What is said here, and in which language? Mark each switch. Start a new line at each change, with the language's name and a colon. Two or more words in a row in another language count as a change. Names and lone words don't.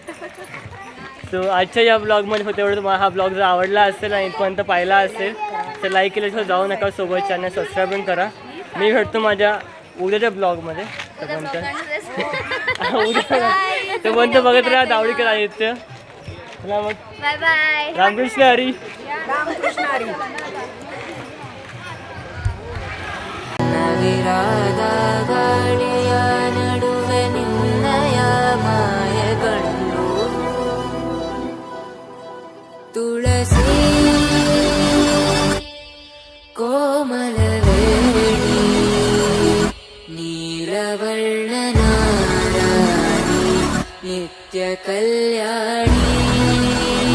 Marathi: सो आजच्या या ब्लॉगमध्ये होते एवढं. तुम्हाला हा ब्लॉग जर आवडला असेल आणि इथपर्यंत पाहिला असेल तर लाईक केल्याशिवाय जाऊ नका. सोबत
English: channel subscribe
Marathi: पण करा. मी भेटतो माझ्या उद्याच्या ब्लॉगमध्ये. तोपर्यंत बघत राहा दावडीकर आदित्य. चला मग
English: bye bye.
Marathi: रामकृष्ण हरी.
Kannada: ನವಿರಾದ ಗಾಳಿಯ ನಡುವೆ ನಿನ್ನಯ ಮಾಯ ಕಂಡು ತುಳಸಿ ಕೋಮಲವೇಣಿ ನೀಲವರ್ಣನಾರಾಣಿ ನಿತ್ಯ ಕಲ್ಯಾಣಿ.